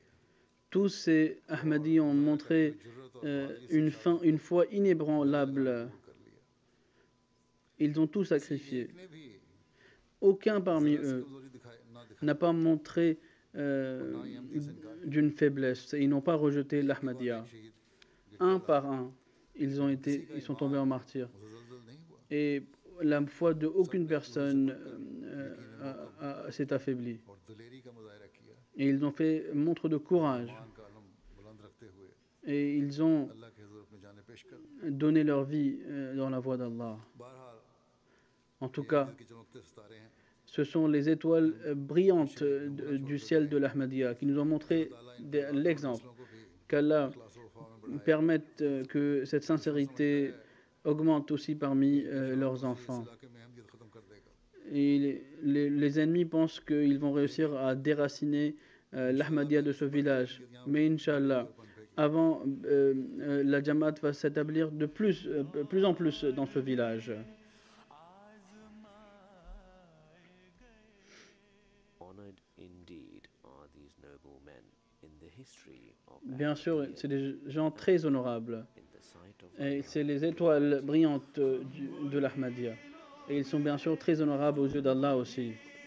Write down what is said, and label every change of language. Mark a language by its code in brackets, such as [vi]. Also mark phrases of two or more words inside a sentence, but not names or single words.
[fr] Tous ces Ahmadis ont montré une foi inébranlable. Ils ont tout sacrifié. [ur] نے بھی [fr] Aucun parmi eux [ur] کمزوری دکھائی نہ دکھائی [fr] n'a pas montré d'une faiblesse. Ils n'ont pas rejeté l'Ahmadiyya. [ur] शहीद [fr] Un par un, ils sont tombés en martyr. [ur] متزلزل نہیں ہوا [fr] Et la foi de aucune personne s'est affaiblie. [ur] اور دلیری کا مظاہرہ کیا [fr] Et ils ont fait montre de courage. [ur] ایمان کا علم بلند رکھتے ہوئے [fr] Et ils ont [ur] اللہ کے حضور اپنی جانیں پیش کر [fr] donné leur vie dans la voie d'Allah. [ur] बहरहाल [fr] En tout cas, [ur] کی چمکتے ستارے ہیں [fr] ce sont les étoiles brillantes du ciel de l'Ahmadiyya qui nous ont montré l'exemple [ur] کو بھی [fr] qu'Allah [ur] اخلاص و وفا میں [fr] permette que cette sincérité augmente aussi parmi leurs enfants. [ur] علاقے میں اہمیت ختم کر دے گا [fr] Et les ennemis pensent qu'ils vont réussir à déraciner l'Ahmadiyya de ce village. Mais Inch'Allah, avant, la Jamaat va s'établir de plus en plus dans ce village. [en] Honored indeed are these noble men in the history of [fr] Bien sûr, c'est des gens très honorables. [en] in the sight of [fr] Et c'est les étoiles brillantes de l'Ahmadiyya. Et ils sont bien sûr très honorables aux yeux d'Allah aussi.